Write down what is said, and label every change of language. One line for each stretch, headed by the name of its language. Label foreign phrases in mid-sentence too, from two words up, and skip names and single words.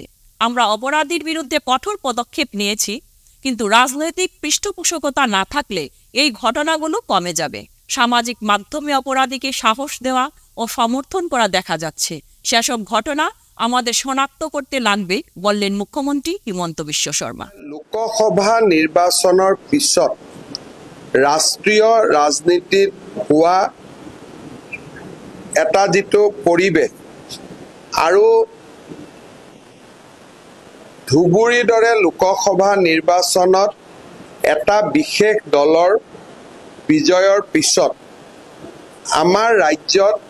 Bangla: আমরা অপরাধীর বিরুদ্ধে কঠোর পদক্ষেপ নিয়েছি, কিন্তু রাজনৈতিক পৃষ্ঠপোষকতা না থাকলে এই ঘটনাগুলো কমে যাবে। সামাজিক মাধ্যমে অপরাধীকে সাহস দেওয়া ও সমর্থন করা দেখা যাচ্ছে। সেসব ঘটনা আমাদের শনাক্ত করতে লাগবে বললেন মুখ্যমন্ত্রী হিমন্ত বিশ্ব শর্মা।
Assamese: লোকসভা নিৰ্বাচনৰ পিছত ৰাষ্ট্ৰীয় ৰাজনীতিত হোৱা এটা যিটো পৰিৱেশ আৰু ধুবুৰীৰ দৰে লোকসভা নিৰ্বাচনত এটা বিশেষ দলৰ বিজয়ৰ পিছত আমাৰ ৰাজ্যত